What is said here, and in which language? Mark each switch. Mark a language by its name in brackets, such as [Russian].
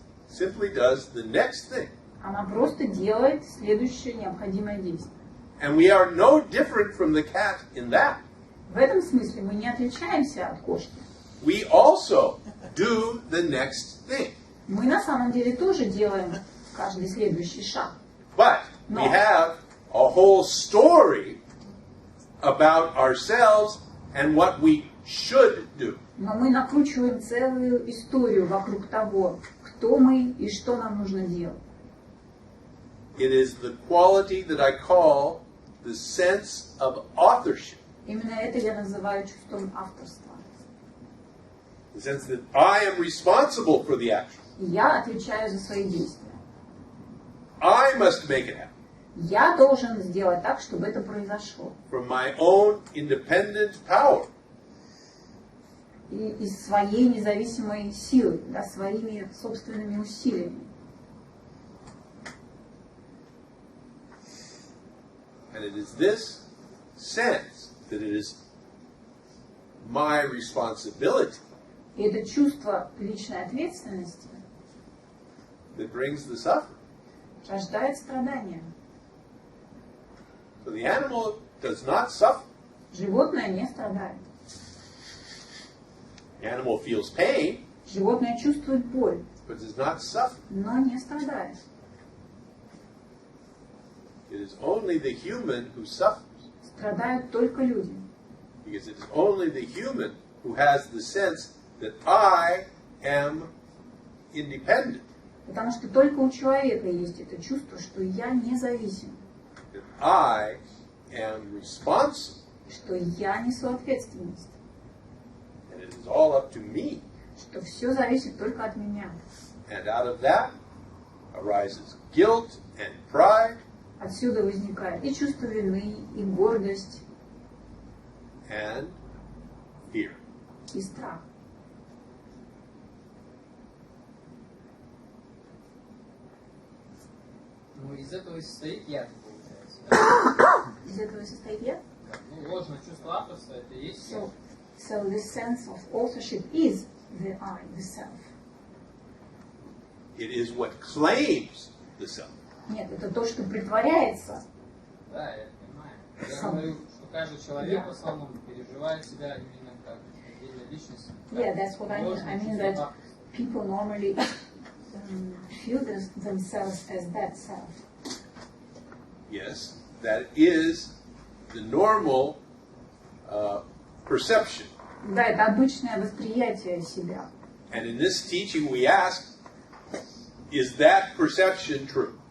[English] Simply does the next thing. [Russian] Она просто делает следующее необходимое действие. [English] And we are no different from the cat in that. [Russian] В этом смысле мы не отличаемся от кошки. [English] We also do the next thing. [Russian] Мы на самом деле тоже делаем каждый следующий шаг. [English] But we have a whole story about ourselves and what we should do. [Russian] Но мы накручиваем целую историю вокруг того, кто мы и что нам нужно делать. [English] It is the quality that I call the sense of authorship. [Russian] Именно это я называю чувством авторства. [English] The sense that I am responsible for the action. [Russian] И я отвечаю за свои действия. [English] I must make it happen [Russian] Я должен сделать так, чтобы это произошло. [English] from my own independent power. [Russian] И из своей независимой силы, да, своими собственными усилиями. [English] And it is this sense that it is my responsibility [Russian] И это чувство личной ответственности [English] that brings the suffering. [Russian] рождает страдания. [English] So the animal does not suffer. [Russian] Животное не страдает. [English] The animal feels pain, [Russian] Животное чувствует боль, [English] but does not suffer. [Russian] но не страдает. [English] It is only the human who suffers. [Russian] Страдают только люди. [English] Because it is only the human who has the sense that I am independent. [Russian] Потому что только у человека есть это чувство, что я независим, [English] That I am responsible. [Russian] что я несу ответственность, [English] And it is all up to me. [Russian] что все зависит только от меня. [English] And out of that arises guilt and pride [Russian] Отсюда возникает и чувство вины, и гордость, [English] and fear. [Russian] и страх. Ну, из этого и состоит яд, получается. Да? Из этого и состоит я. Ну, ложное чувство авторства, это и есть яд. [English] So this sense of authorship is the I, the self. It is what claims the self. [Russian] Нет, это то, что притворяется. Да, я понимаю. Я говорю, что каждый человек в основном переживает себя именно как отдельная личность. [English] Yeah, that's what I mean. I mean that [Russian] Ложное [English] people normally feel themselves as that self. Yes, that is the normal perception. [Russian] Да, это обычное восприятие себя. [English] And in this teaching we ask, is that perception true?